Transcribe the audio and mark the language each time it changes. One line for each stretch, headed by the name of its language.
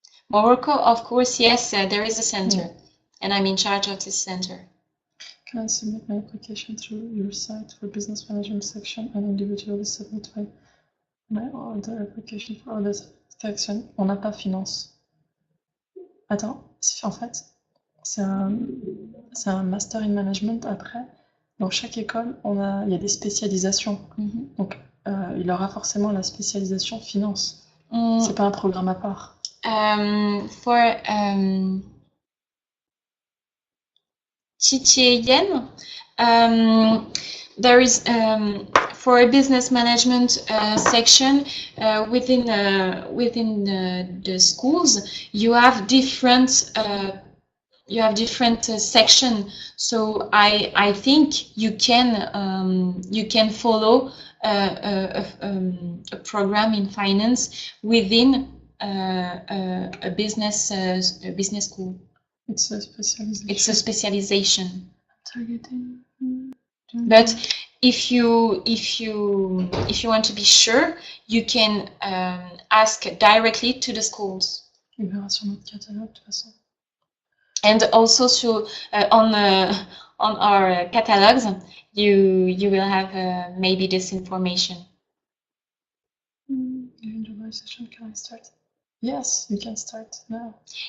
English: Morocco, of course, yes, there is a center, and I'm in charge of this center. Can I submit my application through your site for business management section and individually submit my other application for other section?
French: On n'a pas finance. Attends, en fait, c'est un master in management après. Dans chaque école, il y a des spécialisations. Donc, il aura forcément la spécialisation finance. C'est pas un programme à part.
English: For TTAN, there is for a business management section within the schools, you have different section. So I think you can follow a program in finance within a business school. It's a specialization. It's a specialization. Targeting. But if you want to be sure, you can ask directly to the schools.
French: On verra sur notre catalogue de toute façon.
English: And also on our catalogs, you will have maybe this information. July session, can I start? Yes, you can start now.